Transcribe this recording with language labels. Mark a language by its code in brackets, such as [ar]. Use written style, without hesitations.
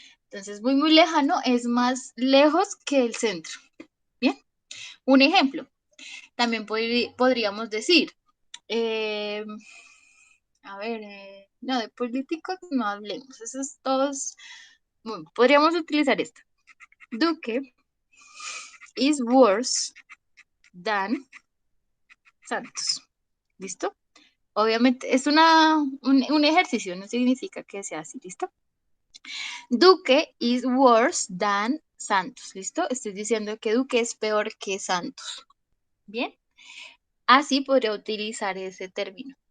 [es] Entonces, muy lejano es más lejos que el centro. Bien, un ejemplo. También podríamos decir, a ver, no, de políticos no hablemos, esos todos, bueno, podríamos utilizar esto. [en] Duque is worse than Santos. [es] ¿Listo? Obviamente es un ejercicio, no significa que sea así, ¿listo? [en] Duque is worse than Santos, [es] ¿listo? Estoy diciendo que Duque es peor que Santos. ¿Bien? Así podría utilizar ese término.